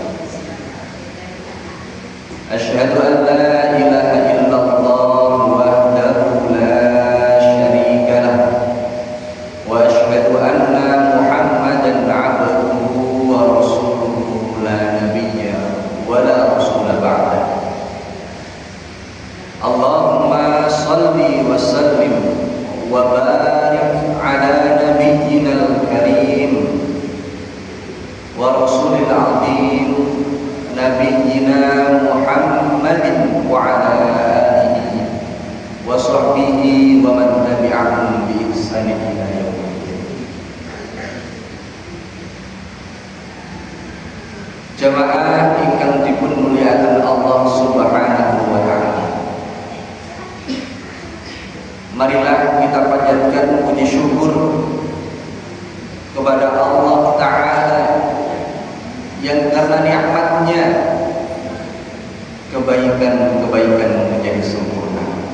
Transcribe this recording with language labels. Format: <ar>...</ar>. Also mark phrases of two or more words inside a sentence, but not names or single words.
<ar>أشهد أن لا إله إلا الله وحده لا شريك له وأشهد أن محمدا عبده ورسوله لا نبي ولا رسول بعده اللهم صل وسلم وبارك على نبينا الكريم ورسول العظيم نبينا محمد وعلى آله وصحبه ومن تبعهم بإحسان إلى يوم الدين.</ar> <jv>Jamaah ingkang dipun muliakan Allah</jv> <ar>سبحانه وتعالى.</ar> <id>Marilah kita panjatkan puji syukur kepada Allah Ta'ala yang karena nikmatnya kebaikan-kebaikan menjadi sempurna,</id>